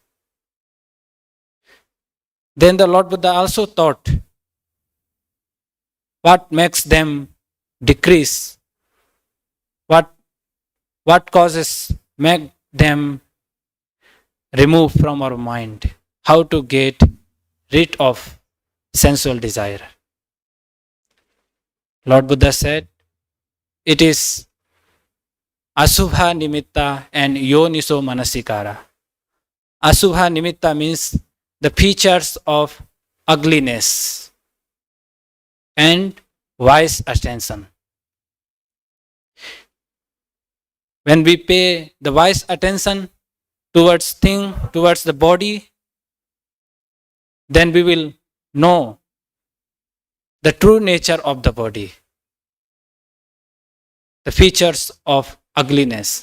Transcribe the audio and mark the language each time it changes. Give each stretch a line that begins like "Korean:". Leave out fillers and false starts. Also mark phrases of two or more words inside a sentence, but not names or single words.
English: Then the Lord Buddha also taught what makes them decrease, what causes make them remove from our mind, how to get rid of sensual desire. Lord Buddha said, it is
Pali: asubha nimitta
English: and
Pali: yoniso manasikara. Asubha nimitta
English: means the features of ugliness and wise attention. When we pay the wise attention towards thing, towards the body, then we will know the true nature of the body, the features of ugliness.